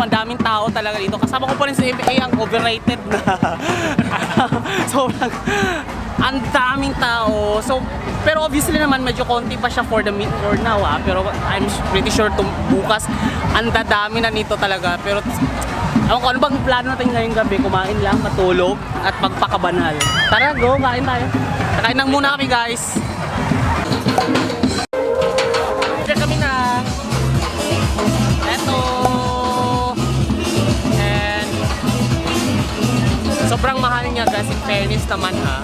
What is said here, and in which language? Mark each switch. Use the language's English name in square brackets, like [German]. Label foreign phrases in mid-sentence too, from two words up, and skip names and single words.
[Filipino] Ang daming tao talaga dito. Kasama ko pa rin sa MA ang overrated na. Sobrang ang daming tao. So, pero obviously naman medyo konti pa siya for now ha. Pero [English] I'm pretty sure [Filipino] bukas ang dadami na nito talaga. Pero ewan ko, ano bang plano natin ngayong gabi? Kumain lang, matulog at magpakabanal. Tara, go, kain tayo. Kain lang muna kami guys. Diyan kami na. And sobrang mahal niya guys, [English] in fairness [Filipino] naman ha.